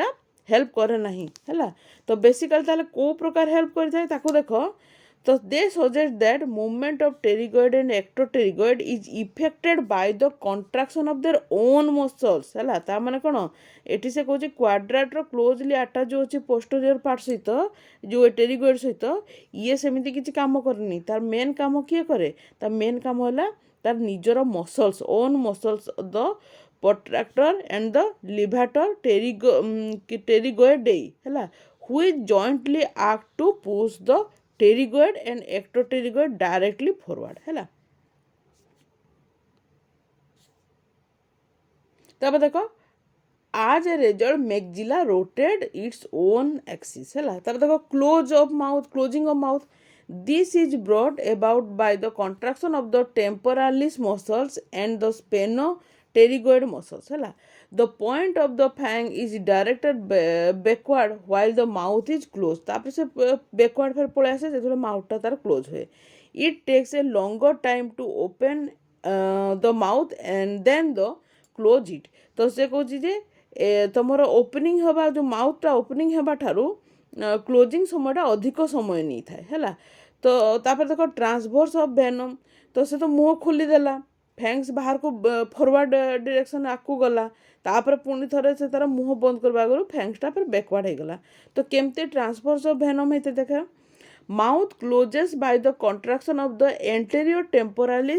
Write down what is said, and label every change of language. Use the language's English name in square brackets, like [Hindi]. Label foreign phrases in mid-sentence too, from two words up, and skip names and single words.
[Odia] ହେଲ୍ପ କରେ ନାହିଁ ହେଲା ତ ବେସିକାଲି ତାହେଲେ କେଉଁ ପ୍ରକାର ହେଲ୍ପ କରିଥାଏ ତାକୁ ଦେଖ ତ [English] they suggest that movement of pterygoid and ectopterygoid is effected by the contraction of their own muscles [Odia] ହେଲା ତାମାନେ କ'ଣ ଏଠି ସେ କହୁଛି [English] quadrate closely attach [Odia] ଯେଉଁ ଅଛି [English] posterior part [Odia] ସହିତ ଯେଉଁ ଟେରିଗଏଡ଼ ସହିତ ଇଏ ସେମିତି କିଛି କାମ କରେନି ତାର ମେନ୍ କାମ କିଏ କରେ ତା ମେନ୍ କାମ ହେଲା ତାର ନିଜର [English] muscles own muscles the protractor and the levator pterygoidae ହେଲା which jointly act to push the pterygoid and ectopterygoid directly forward [Odia] ହେଲା ତାପରେ ଦେଖ [English] as a result maxilla rotate its own axis [Odia] ହେଲା ତାପରେ ଦେଖ [English] closing of mouth this is brought about by the contraction of the temporalis muscles and the pterygoid muscles ହେଲା the point of the fang is directed backward while the mouth is closed [Odia] ତାପରେ ସେ backward ଫେର ପଳେଇ ଆସେ ଯେତେବେଳେ ମାଉଥଟା ତାର କ୍ଲୋଜ୍ ହୁଏ [English] it takes a longer time to open the mouth and then the close it [Odia] ତ ସେ କହୁଛି ଯେ ତମର ଓପନିଂ ହେବା ଯେଉଁ ମାଉଥଟା ଓପନିଂ ହେବା ଠାରୁ କ୍ଲୋଜିଂ ସମୟଟା ଅଧିକ ସମୟ ନେଇଥାଏ ହେଲା ତ ତାପରେ ଦେଖ [English] transverse of venom [Odia] ତ ସେ ତ ମୁହଁ ଖୋଲିଦେଲା ଫ୍ୟାଙ୍ଗସ୍ ବାହାରକୁ [English] forward direction [Odia] ଆଗକୁ ଗଲା ତାପରେ ପୁଣି ଥରେ ସେ ତାର ମୁହଁ ବନ୍ଦ କରିବା ଆଗରୁ ଫ୍ୟାଙ୍ଗସ୍ଟା ଫେର ବ୍ୟାକୱାର୍ଡ଼ ହେଇଗଲା ତ କେମିତି [English] transfers of venom [Odia] ହେଇତେ ଦେଖ [English] mouth closes by the contraction of the anterior temporalis